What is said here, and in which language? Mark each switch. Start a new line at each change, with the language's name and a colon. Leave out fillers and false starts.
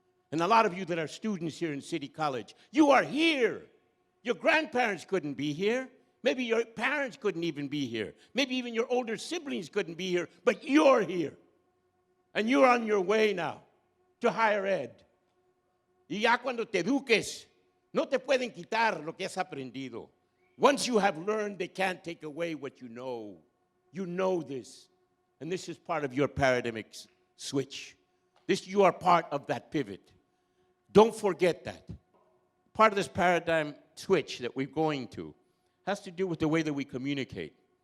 English: And a lot of you that are students here in City College, you are here. Your grandparents couldn't be here. Maybe your parents couldn't even be here. Maybe even your older siblings couldn't be here, but you're here. And you're on your way now to higher ed.
Spanish: Y ya cuando te eduques, no te pueden quitar lo que has aprendido.
English: Once you have learned, they can't take away what you know. You know this. And this is part of your paradigmic switch. You are part of that pivot. Don't forget that. Part of this paradigm switch that we're going to has to do with the way that we communicate.